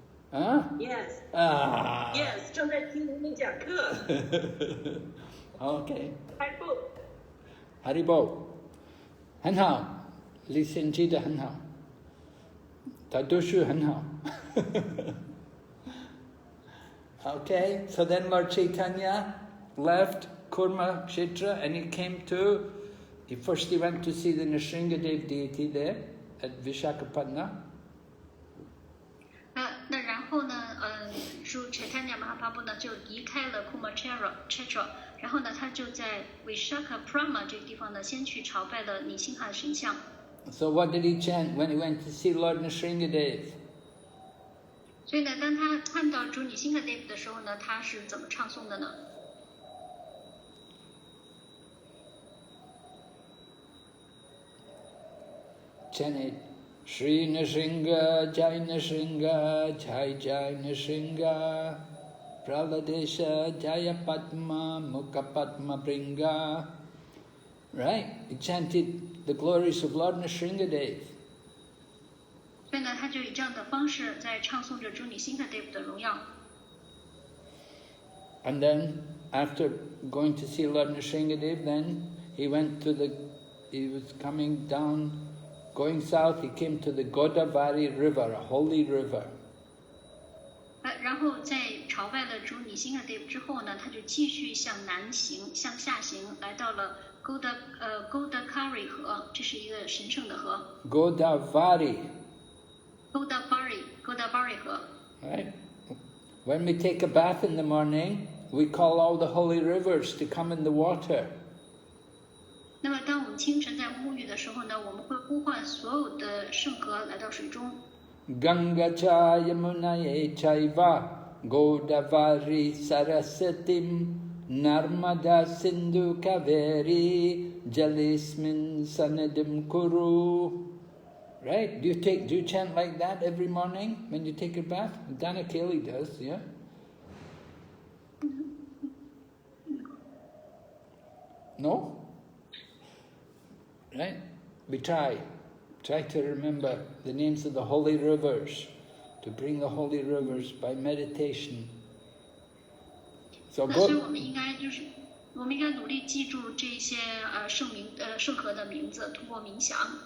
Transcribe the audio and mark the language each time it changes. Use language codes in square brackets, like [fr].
[en] 啊 Yes. 啊 Yes. [zh] 正在听您讲课。 [en] OK。 [bn] Haribo. Haribo， [zh] 很好，李欣记得很好，他读书很好。 [en] Okay, so then Lord Caitanya left Kurma Kshetra and he came to, first he went to see the Nrsingadev deity there at Visakhapatnam. [zh] 那然后呢，主 Caitanya Mahaprabhu 呢就离开了 Kumakshetra，然后呢他就在 Visakhapatnam 这个地方呢先去朝拜了尼辛哈神像。 [en] So what did he chant when he went to see Lord Nrsingadev? [zh] 所以呢，当他看到主尼辛哈 Dev 的时候呢，他是怎么唱诵的呢？ [sa] Chanted Shri Nrsinga, Jai Nrsinga, Jai Jai Nrsinga, Praladesha, Jaya Padma, Mukha Padma Bringa. [en] Right? He chanted the glories of Lord Nrsingadev. [zh] 所以呢，他就以这样的方式在唱诵着主尼辛哈 Dev 的荣耀。 [en] And then, after going to see Lord Nrsingadev, then he was coming down, going south, he came to the Godavari River, a holy river. [zh] 然后在朝拜了主尼辛哈 Dev 之后呢，他就继续向南行，向下行，来到了Godavari 河，这是一个神圣的河。 [en] Godavari. [zh] Godavari 河。 [en] Right? When we take a bath in the morning, we call all the holy rivers to come in the water. [zh] 那么，当我们清晨在沐浴的时候呢，我们会呼唤所有的圣河来到水中。 [sa] Ganga cha yamunaye chaiva Godavari sarasatim Narmada sindhu kaveri Jalismin sanadim kuru. [en] Right? Do you chant like that every morning when you take a bath? Dana Kelly does, yeah? No? Right? We try to remember the names of the holy rivers, to bring the holy rivers by meditation. So [zh] 所以我们应该努力记住这些圣河的名字，通过冥想。